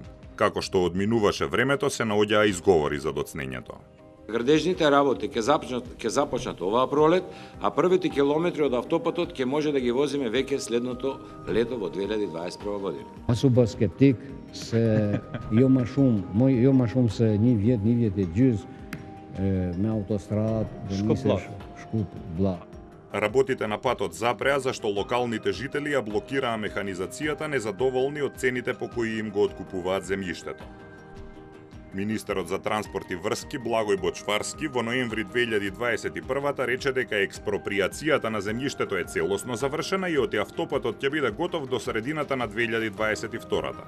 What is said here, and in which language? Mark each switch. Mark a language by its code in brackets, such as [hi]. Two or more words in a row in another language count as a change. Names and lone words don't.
[mk] Како што одминуваше времето, се наоѓаа изговори за доцнењето. Градежните работи ќе започнат оваа пролет, а првите километри од автопатот ќе може да ги возиме веќе следното лето во 2021 година. Аз сум скептик, се [sq] jo më shumë se një vjet e gjys me autostradë do nisesh Shkup-Blla. [mk] Работите на патот запреа зашто локалните жители ја блокираа механизацијата незадоволни од цените по кои им го откупуваат земјиштето. Министерот за транспорт и врски Благој Бочварски во ноември 2021 рече дека експроприацијата на земјиштето е целосно завршена и оти автопатот ќе биде готов до средината на 2022-та.